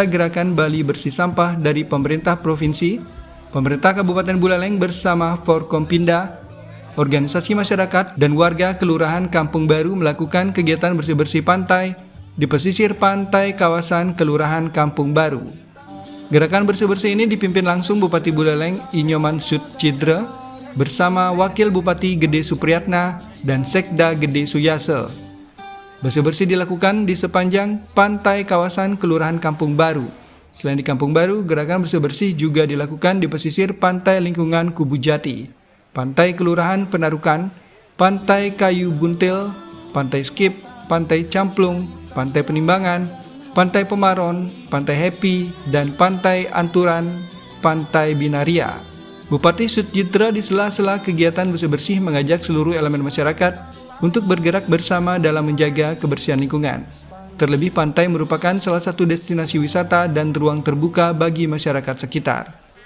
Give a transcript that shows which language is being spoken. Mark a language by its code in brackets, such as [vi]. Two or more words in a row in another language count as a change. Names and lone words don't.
[id] Gerakan Bali Bersih Sampah dari pemerintah provinsi, pemerintah Kabupaten Buleleng bersama Forkompinda, organisasi masyarakat dan warga Kelurahan Kampung Baru melakukan kegiatan bersih-bersih pantai di pesisir pantai kawasan Kelurahan Kampung Baru. Gerakan bersih-bersih ini dipimpin langsung Bupati Buleleng Inyoman Sutjidra bersama Wakil Bupati Gede Supriyatna dan Sekda Gede Suyase. Bersih-bersih dilakukan di sepanjang pantai kawasan Kelurahan Kampung Baru. Selain di Kampung Baru, gerakan bersih-bersih juga dilakukan di pesisir pantai lingkungan Kubu Jati, pantai Kelurahan Penarukan, pantai Kayu Buntil, pantai Skip, pantai Camplung, pantai Penimbangan, pantai Pemaron, pantai Happy, dan pantai Anturan, pantai Binaria. Bupati Sutjidra di sela-sela kegiatan bersih-bersih mengajak seluruh elemen masyarakat untuk bergerak bersama dalam menjaga kebersihan lingkungan. Terlebih pantai merupakan salah satu destinasi wisata dan ruang terbuka bagi masyarakat sekitar.